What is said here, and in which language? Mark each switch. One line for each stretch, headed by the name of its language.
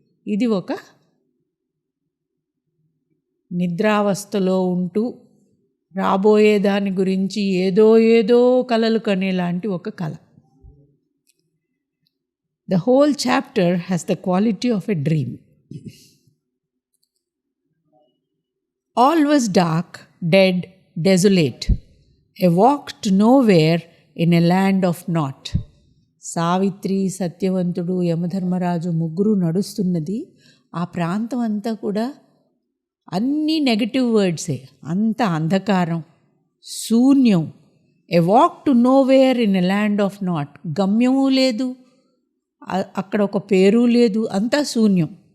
Telugu: ఇది ఒక నిద్రావస్థలో ఉంటూ రాబోయే దాని గురించి ఏదో కలలు కనేలాంటి ఒక కళ.
English: The whole chapter has the quality of a dream. All was dark, dead, desolate, a walk to nowhere in a land of naught.
Telugu: Savitri, సత్యవంతుడు, యమధర్మరాజు ముగ్గురు నడుస్తున్నది ఆ ప్రాంతం అంతా కూడా అన్నీ నెగటివ్ వర్డ్సే, అంత అంధకారం, శూన్యం.
English: a walk to nowhere in a land of naught,
Telugu: గమ్యము లేదు, అక్కడ ఒక పేరు లేదు, అంతా శూన్యం.